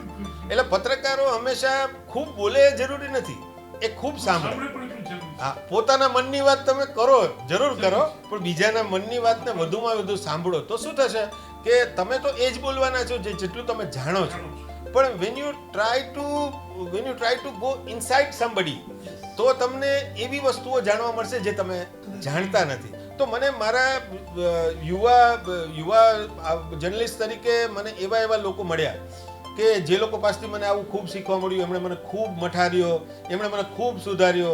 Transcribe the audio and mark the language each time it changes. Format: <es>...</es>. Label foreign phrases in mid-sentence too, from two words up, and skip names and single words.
<gu>એટલે પત્રકારો હંમેશા ખૂબ બોલે એ જરૂરી નથી, એ ખૂબ સાંભળે. હા, પોતાના મનની વાત તમે કરો, જરૂર કરો, પણ બીજાના મનની વાતને વધુમાં વધુ સાંભળો તો શું થશે કે તમે તો એ જ બોલવાના છો જેટલું તમે જાણો છો.</gu> <en>પણ when you try to go inside somebody,</en> <gu>તો તમને એવી વસ્તુઓ જાણવા મળશે જે તમે જાણતા નથી. તો મને મારા યુવા જર્નલિસ્ટ તરીકે મને એવા લોકો મળ્યા કે જે લોકો પાસેથી મને આવું ખૂબ શીખવા મળ્યું. એમણે મને ખૂબ મઠાર્યો, એમણે મને ખૂબ સુધાર્યો.</gu>